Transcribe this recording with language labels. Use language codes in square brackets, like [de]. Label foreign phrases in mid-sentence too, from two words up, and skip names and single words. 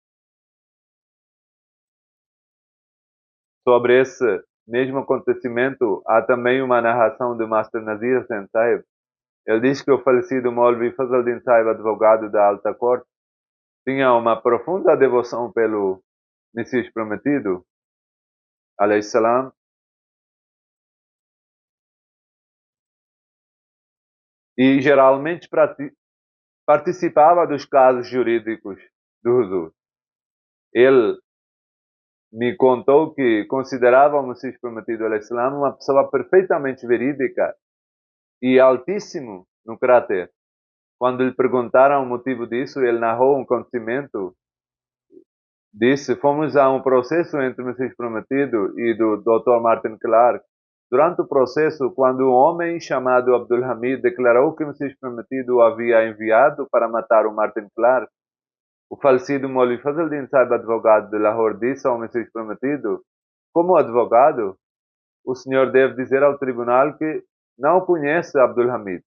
[pt] Sobre esse mesmo acontecimento, há também uma narração do Master Nazir Sen Sahib. Ele diz que o falecido Maulvi Fazaldin Sahib, advogado da Alta Corte, tinha uma profunda devoção pelo Messias Prometido, [ar] عليه السلام, [pt] e geralmente participava dos casos jurídicos do Huzur. Ele me contou que considerava o Messias Prometido [ar] عليه السلام [pt] uma pessoa perfeitamente verídica e altíssimo no caráter. Quando lhe perguntaram o motivo disso, ele narrou um acontecimento. Disse, fomos a um processo entre o Messias Prometido e do Dr. Martin Clark. Durante o processo, quando um homem chamado Abdul Hamid declarou que o Messias Prometido o havia enviado para matar o Martin Clark, o falecido Maulvi Fazaldin Sahib, advogado de Lahore, disse ao Messias Prometido, como advogado, o senhor deve dizer ao tribunal que não conhece Abdul Hamid.